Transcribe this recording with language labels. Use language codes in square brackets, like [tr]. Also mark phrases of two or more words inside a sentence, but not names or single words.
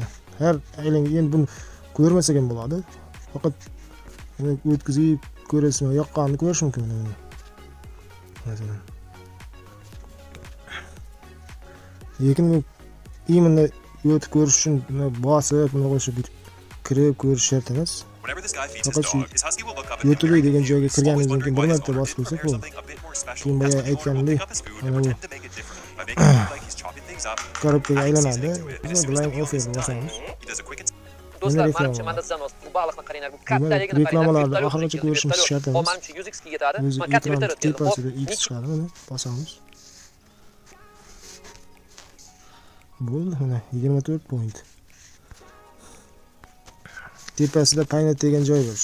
[uz] Har aylanga endi buni ko'rmasak ham bo'ladi. Faqat o'tkazib ko'rasizmi, yoqqanini ko'rish mumkin buni. Masalan. Lekin bu imенно o'tib ko'rish uchun bosib, buni qo'shib kirib ko'rish shart emas. [en] Whenever this guy feeds his [uz] Faqat shu [en] dog, his husky will look up at [uz] YouTube [en] him [uz] degan joyga [en] He's always [uz] kirganingizdan keyin [en] wondering [uz] bir [en] why his [uz] marta [en] owner [uz] bosib [en] didn't [uz] qo'ysak [en] prepare [uz] bo'ldi. [en] something a bit more special. [uz] Keyin [en] That's [uz] boya [en] when the owner will [uz] aytganimdek, [en] pick up his food [uz] mana [en] and [uz] bu [en] pretend to make it differently by making it look like he's chopping things up, [uz] korobkaga [en] adding [uz] aylanadi. [en] seasoning to it, and as [uz] Buni [en] soon as the [uz] Glaim [en] meal [uz] offer [en] is done, [uz] bosamiz. [en] he does a quick [uz] Do'stlar, reklama menimcha bor. Mandazamos bu baliqni qaranglar. Bu Demak, kattaligini reklamalarni qaranglar. oxirigacha ko'rishimiz shart emas. Manimcha 100x ga yetadi. O'zi Men katta ekran vertolyot keldi. tepasida X chiqadi, mana bosamiz. Bo'ldi, mana 24 point. Tepasida Paynet degan joy bor.